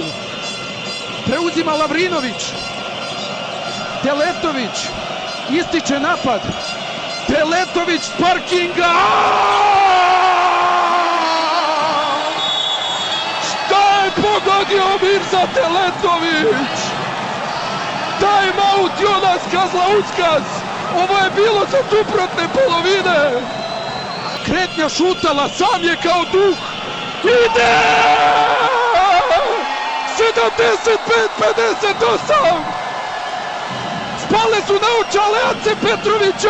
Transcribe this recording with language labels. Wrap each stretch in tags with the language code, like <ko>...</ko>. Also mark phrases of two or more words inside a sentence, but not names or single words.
<bs>Preuzima Lavrinović. Teletović ističe napad. Teletović s parkinga. Šta je pogodio Mirza Teletović?</bs> <en>Time out Jonas Kazlauskas.</en> <bs>Ovo je bilo za suprotne polovine. Kretnja šutala, sam je kao duh. Ide! 75-58! Spale su naočale Ace Petrovića.</bs>